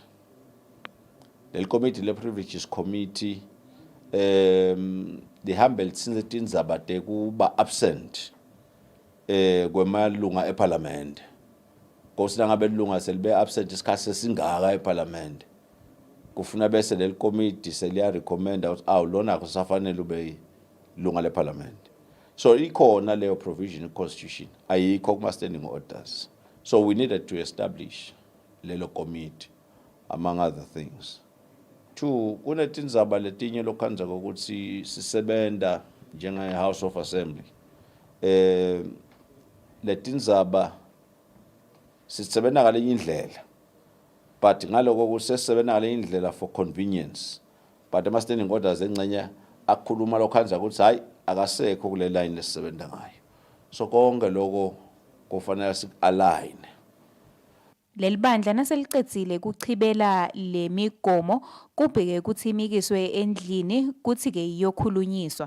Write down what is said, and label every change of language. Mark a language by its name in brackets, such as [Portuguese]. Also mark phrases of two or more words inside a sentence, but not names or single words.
[Swati] Le committee le [English] privileges committee [Swati] lihamba litsinze tindzaba tekuba absent kwemalunga eParliament. Kosina ngabe lunga selibe absent isikhathi sesingaka eParliament. Kufuna bese le committee seliya recommend ukuthi lona kusafanele ube lunga leParliament. So ikhona leyo [English] provision in constitution [Swati] ayikho kuma [English] standing orders. So we needed to establish lelo committee among other things. Two, [Swati] kunetindzaba letinye lokhanza ukuthi sisebenta njenge House of Assembly. Letindzaba sisebenza ngale indlela. But ngaloko kusesebenza ngale indlela [English] for convenience. [Swati] But ama [English] standing orders [Swati] engcenye akhuluma lokhanza ukuthi hayi akasekho kule line lesisebenza ngayo. So konke lokho kufanele sik-align. Leli bandla naseliqedzile kuchibela le migomo kubheke ukuthi imikiswe endlini kuthi ke iyokhulunyiswa.